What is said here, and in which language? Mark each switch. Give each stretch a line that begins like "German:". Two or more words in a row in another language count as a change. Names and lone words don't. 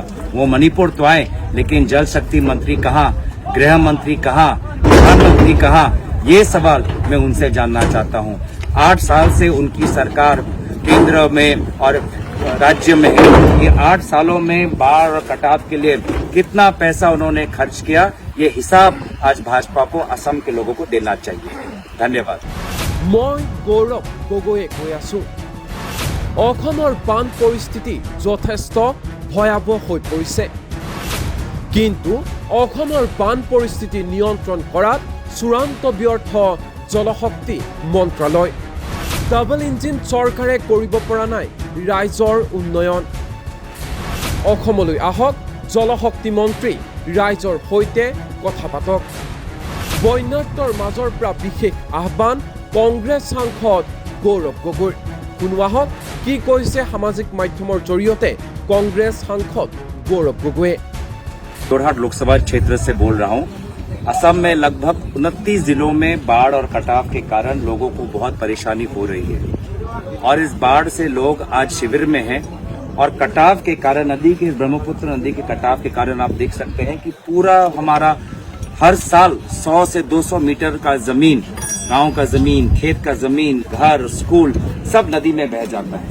Hindi: वो मणिपुर तो आए, लेकिन जल शक्ति मंत्री कहाँ, गृह मंत्री कहाँ, प्रधानमंत्री कहाँ, ये सवाल मैं उनसे जानना चाहता हूं। 8 साल से उनकी सरकार केंद्र में और राज्य में है। ये 8 सालों में बाढ़ और कटाव के लिए कितना पैसा उन्होंने खर्च किया, ये हिसाब आज भाजपा को असम के लोगों को देना चाहिए। धन्यवाद।
Assamese: মই গৌৰৱ গগৈয়ে কৈ আছো। অসমৰ বান পৰিস্থিতি যথেষ্ট ভয়াৱহ হৈ পৰিছে, কিন্তু অসমৰ বান পৰিস্থিতি নিয়ন্ত্ৰণ কৰাত চূড়ান্ত ব্যৰ্থ জলশক্তি মন্ত্ৰালয়। ডাবল ইঞ্জিন চৰকাৰে কৰিব পৰা নাই ৰাইজৰ উন্নয়ন। অসমলৈ আহক জলশক্তি মন্ত্ৰী, ৰাইজৰ সৈতে কথা পাতক। বন্যাৰ্তৰ মাজৰ পৰা বিশেষ আহ্বান কংগ্ৰেছ সাংসদ গৌৰৱ গগৈৰ। শুনো আহক কি কৈছে সামাজিক মাধ্যমৰ জৰিয়তে কংগ্ৰেছ সাংসদ गौरव गोगोई।
Hindi: जोरहाट लोकसभा क्षेत्र से बोल रहा हूं। असम में लगभग 29 जिलों में बाढ़ और कटाव के कारण लोगों को बहुत परेशानी हो रही है और इस बाढ़ से लोग आज शिविर में हैं और कटाव के कारण ब्रह्मपुत्र नदी के कटाव के कारण आप देख सकते हैं कि पूरा हमारा हर साल 100 से 200 मीटर का जमीन, गांव का जमीन, खेत का जमीन, घर, स्कूल सब नदी में बह जाता है।